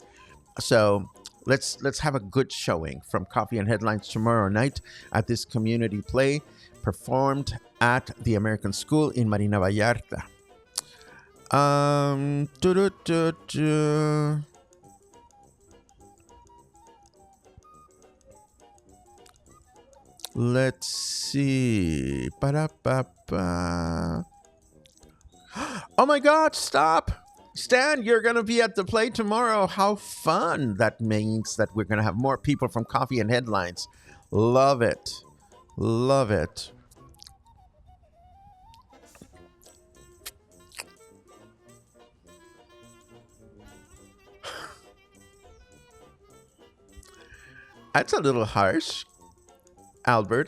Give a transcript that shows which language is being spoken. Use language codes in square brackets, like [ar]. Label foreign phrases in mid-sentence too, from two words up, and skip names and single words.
[en] So let's have a good showing from Coffee and Headlines tomorrow night at this community play performed at the American School in Marina Vallarta. Let's see. Ba-da-ba-ba. Oh my God, stop. Stan, you're going to be at the play tomorrow. How fun. That means that we're going to have more people from Coffee and Headlines. Love it. Love it. That's a little harsh, Albert.